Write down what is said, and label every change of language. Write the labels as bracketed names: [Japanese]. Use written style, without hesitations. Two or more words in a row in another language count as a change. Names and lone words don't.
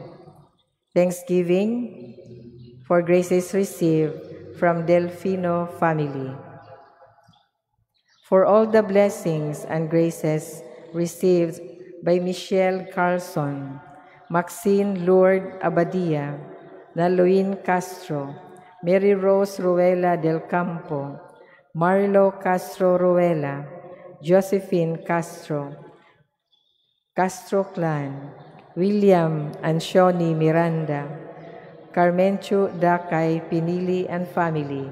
[English] Thanksgiving for graces received from Delfino family. For all the blessings and graces received by Michelle Carlson, Maxine Lourdes Abadia, Naloin Castro, Mary Rose Ruela del Campo, Marlo Castro Ruela, Josephine Castro, Castro Clan, William and Shoni Miranda, Carmenchu Dakay Pinili and family,